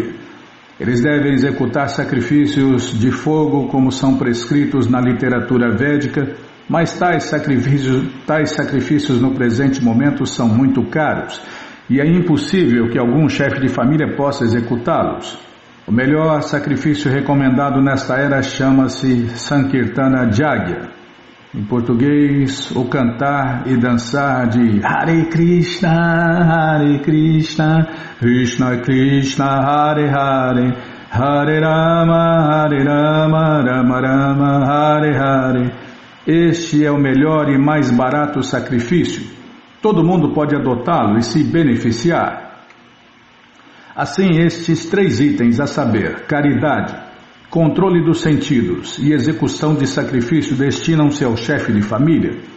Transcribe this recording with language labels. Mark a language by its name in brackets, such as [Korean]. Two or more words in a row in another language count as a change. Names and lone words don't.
[Portuguese] Eles devem executar sacrifícios de fogo, como são prescritos na literatura védica, mas tais sacrifícios no presente momento são muito caros, e é impossível que algum chefe de família possa executá-los. O melhor sacrifício recomendado nesta era chama-se Sankirtana Jagya. Em português, o cantar e dançar de Hare Krishna, Krishna Krishna, Hare Hare, Hare Rama, Rama Rama, Hare Hare. Este é o melhor e mais barato sacrifício. Todo mundo pode adotá-lo e se beneficiar. Assim, estes 3 itens, a saber, caridade, controle dos sentidos e execução de sacrifício, destinam-se ao chefe de família.